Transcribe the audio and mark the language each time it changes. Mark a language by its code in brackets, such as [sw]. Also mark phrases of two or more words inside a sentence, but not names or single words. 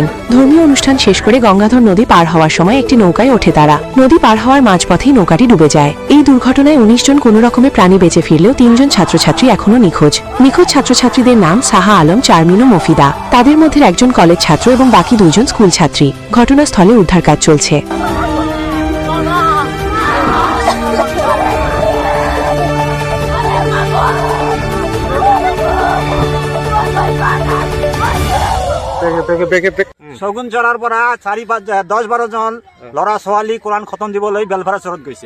[bn] ধর্মীয় অনুষ্ঠান শেষ করে গঙ্গাধর নদী পার হওয়ার সময় একটি নৌকায় ওঠে তারা। নদী পার হওয়ার মাঝপথেই নৌকাটি ডুবে যায়। এই দুর্ঘটনায় ১৯ জন কোনো রকমে প্রাণী বেঁচে ফিরলেও ৩ জন ছাত্রছাত্রী এখনো নিখোঁজ। নিখোঁজ ছাত্রছাত্রীদের নাম সাহা আলম, চারমিন ও মফিদা। তাদের মধ্যে একজন কলেজ ছাত্র এবং বাকি ২ জন স্কুল ছাত্রী। ঘটনাস্থলে উদ্ধার কাজ চলছে। [as] শগুন চৰাৰ পৰা 4-5-10-12 জন ল'ৰা ছোৱালী কোৰাণ খতম দিবলৈ বেলফাৰা চৰত গৈছে।